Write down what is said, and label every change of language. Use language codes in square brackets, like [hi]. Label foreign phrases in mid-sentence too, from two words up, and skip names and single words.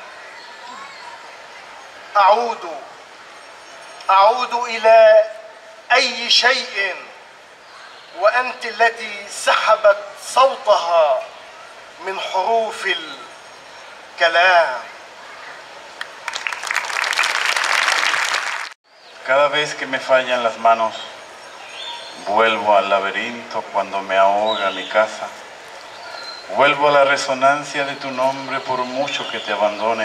[ar] أعود إلى أي شيء وأنت التي سحبت صوتها من حروف الكلام. [es] Cada vez que me fallan las manos, vuelvo al laberinto cuando me ahoga mi casa. Vuelvo a la resonancia de tu nombre por mucho que te abandone.